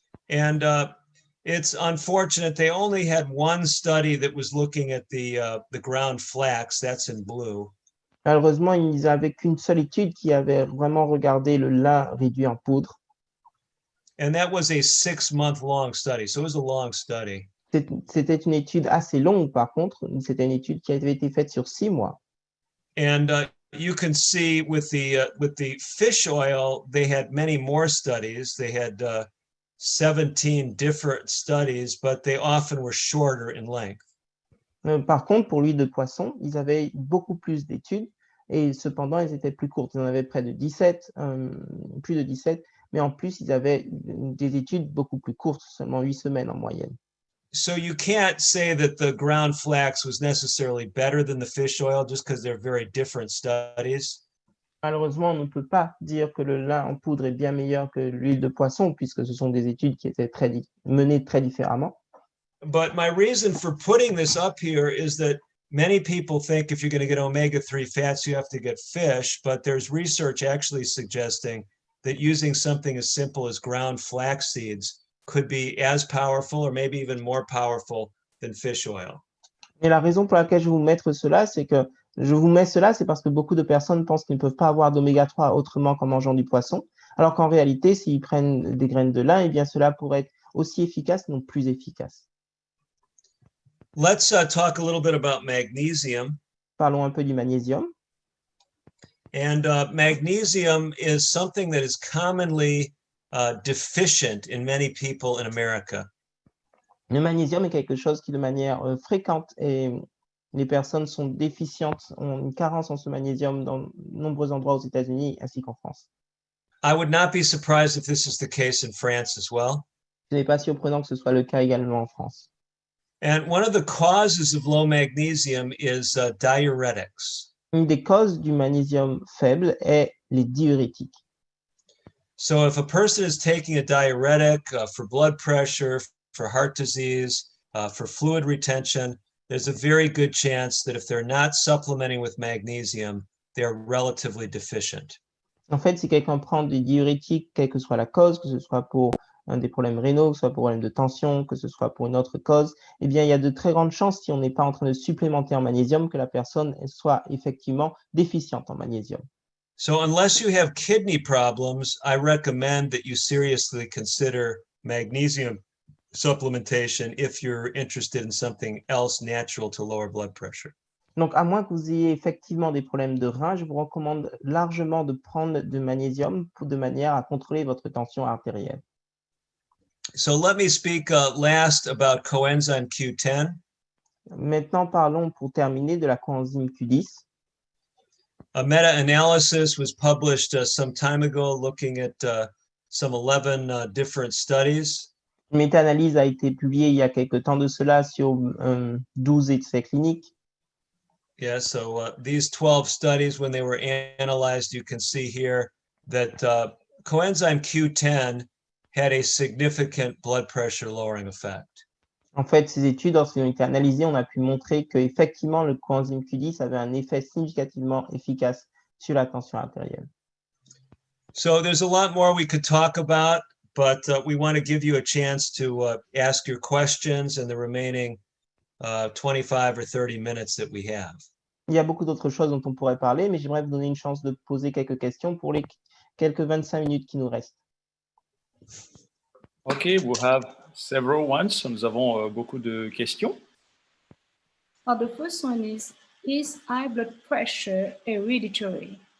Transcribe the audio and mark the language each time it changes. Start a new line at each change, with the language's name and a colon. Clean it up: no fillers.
English: And it's unfortunate they only had one study that was looking at the ground flax, that's in blue.
French: Malheureusement, ils n'avaient qu'une seule étude qui avait vraiment regardé le lin réduit en poudre.
English: And that was a 6-month long study, so it was a long study.
French: C'était une étude assez longue, par contre. C'était une étude qui avait été faite sur 6 mois.
English: And you can see with the fish oil, they had many more studies. They had 17 different studies, but they often were shorter in length.
French: Par contre, pour l'huile de poisson, ils avaient beaucoup plus d'études et cependant, elles étaient plus courtes. Ils en avaient près de 17, plus de 17, mais en plus, ils avaient des études beaucoup plus courtes, seulement 8 semaines en moyenne.
English: So you can't say that the ground flax was necessarily better than the fish oil just because they're very different studies.
French: Malheureusement, on ne peut pas dire que le lin en poudre est bien meilleur que l'huile de poisson, puisque ce sont des études qui étaient menées très différemment.
English: But my reason for putting this up here is that many people think if you're going to get omega-3 fats, you have to get fish, but there's research actually suggesting that using something as simple as ground flax seeds could be as powerful or maybe even more powerful than fish oil.
French: Et la raison pour laquelle je vous mets cela, c'est parce que beaucoup de personnes pensent qu'ils ne peuvent pas avoir d'oméga 3 autrement qu'en mangeant du poisson, alors qu'en réalité, s'ils prennent des graines de lin, eh bien cela pourrait être aussi efficace, non plus efficace.
English: Let's talk a little bit about magnesium.
French: Parlons un peu du magnésium.
English: And magnesium is something that is commonly deficient in many people in America.
French: Le magnésium est quelque chose qui, de manière fréquente, et les personnes sont déficientes, ont une carence en ce magnésium dans de nombreux endroits aux États-Unis ainsi qu'en France.
English: I would not be surprised if this is the case in France as well.
French: Ce n'est pas surprenant que ce soit le cas également en France.
English: And one of the causes of low magnesium is diuretics.
French: Une des causes du magnésium faible est les diurétiques.
English: So if a person is taking a diuretic for blood pressure, for heart disease, for fluid retention, there's a very good chance that if they're not supplementing with magnesium, they're relatively deficient.
French: En fait, si quelqu'un prend des diurétiques, quelle que soit la cause, que ce soit pour des problèmes rénaux, que ce soit pour un problème de tension, que ce soit pour une autre cause, eh bien, il y a de très grandes chances, si on n'est pas en train de supplémenter en magnésium, que la personne soit effectivement déficiente en magnésium.
English: So unless you have kidney problems, I recommend that you seriously consider magnesium supplementation if you're interested in something else natural to lower blood pressure.
French: Donc, à moins que vous ayez effectivement des problèmes de reins, je vous recommande largement de prendre du magnésium de manière à contrôler votre tension artérielle.
English: So let me speak last about coenzyme Q10.
French: Maintenant, parlons pour terminer de la coenzyme Q10.
English: A meta-analysis was published some time ago looking at some 11 different studies.
French: Une méta-analyse a été publiée il y a quelque temps de cela sur 12 essais cliniques.
English: Yeah, so these 12 studies, when they were analyzed, you can see here that coenzyme Q10 had a significant blood pressure lowering effect.
French: En fait, ces études, lorsqu'elles ont été analysées, on a pu montrer qu'effectivement, le coenzyme Q10 avait un effet significativement efficace sur la tension artérielle.
English: So there's a lot more we could talk about, but we want to give you a chance to ask your questions in the remaining 25 or 30 minutes that we have.
French: Il y a beaucoup d'autres choses dont on pourrait parler, mais j'aimerais vous donner une chance de poser quelques questions pour les quelques 25 minutes qui nous restent.
English: Okay, we have several ones.
French: Nous avons beaucoup de questions.
English: The first one is high blood pressure hereditary?